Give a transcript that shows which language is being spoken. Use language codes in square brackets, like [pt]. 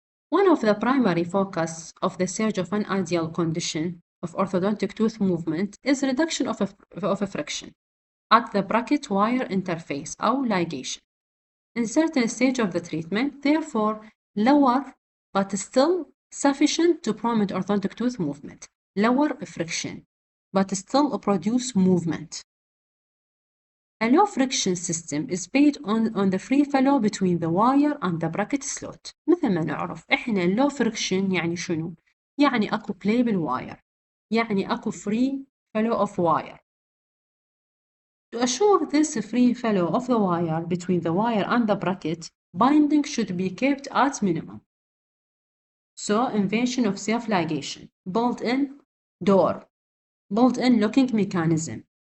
[en] One of the primary focus of the search of an ideal condition of orthodontic tooth movement is reduction of a friction at the bracket wire interface أو ligation in certain stage of the treatment, therefore lower but still sufficient to promote orthodontic tooth movement. Lower friction but still produce movement. A low friction system is based on the free flow between the wire and the bracket slot. [ar] مثل ما نعرف احنا [en] low friction [ar] يعني شنو؟ يعني اكو play بالواير، يعني اكو [en] free flow of wire. To assure this free flow of the wire between the wire and the bracket, binding should be kept at minimum. So invention of self-ligation, built-in door, built-in locking mechanism.